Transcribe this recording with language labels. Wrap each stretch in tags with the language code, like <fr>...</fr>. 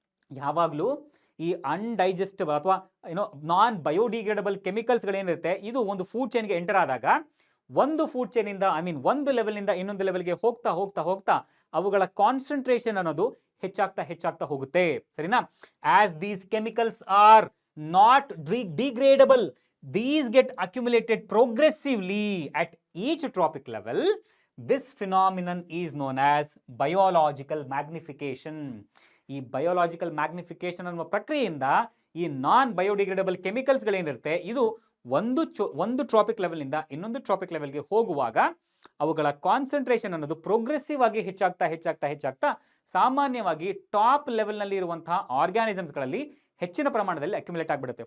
<kn>ಯಾವಾಗಲೂ ಈ ಅನ್ಡೈಜೆಸ್ಟಬಲ್ ಅಥವಾ ನಾನ್ ಬಯೋಡಿಗ್ರೇಡಬಲ್ ಕೆಮಿಕಲ್ಸ್ ಗಳೇನಿರುತ್ತೆ, ಇದು ಒಂದು ಫುಡ್ ಚೈನ್ಗೆ ಎಂಟರ್ ಆದಾಗ ಒಂದು ಫುಡ್ ಚೈನ್ ಇಂದ ಒಂದು ಲೆವೆಲ್ ಇಂದ ಇನ್ನೊಂದು ಲೆವೆಲ್ಗೆ ಹೋಗ್ತಾ ಹೋಗ್ತಾ ಹೋಗ್ತಾ ಅವುಗಳ ಕಾನ್ಸಂಟ್ರೇಷನ್ ಅನ್ನೋದು ಹೆಚ್ಚಾಗ್ತಾ ಹೋಗುತ್ತೆ. ಸರಿನಾ?</kn> <en>As these chemicals are not degradable, these get accumulated progressively at each tropic level. This phenomenon is known as biological magnification.</en> <kn>ಈ ಬಯೋಲಾಜಿಕಲ್ ಮ್ಯಾಗ್ನಿಫಿಕೇಶನ್ ಅನ್ನುವ ಪ್ರಕ್ರಿಯೆಯಿಂದ ಈ ನಾನ್ ಬಯೋಡಿಗ್ರೇಡಬಲ್ ಕೆಮಿಕಲ್ಸ್ ಗಳೇನಿರುತ್ತೆ ಇದು ಒಂದು ಟ್ರಾಪಿಕ್ ಲೆವೆಲ್ನಿಂದ ಇನ್ನೊಂದು ಟ್ರಾಪಿಕ್ ಲೆವೆಲ್ಗೆ ಹೋಗುವಾಗ ಅವುಗಳ ಕಾನ್ಸಂಟ್ರೇಷನ್ ಅನ್ನೋದು ಪ್ರೋಗ್ರೆಸಿವ್ ಆಗಿ ಹೆಚ್ಚಾಗ್ತಾ ಸಾಮಾನ್ಯವಾಗಿ ಟಾಪ್ ಲೆವೆಲ್ನಲ್ಲಿ ಇರುವಂತಹ ಆರ್ಗ್ಯಾನಿಸಮ್ಸ್ಗಳಲ್ಲಿ ಹೆಚ್ಚಿನ ಪ್ರಮಾಣದಲ್ಲಿ ಅಕ್ಯುಮುಲೇಟ್ ಆಗಿಬಿಡುತ್ತೆ.</kn>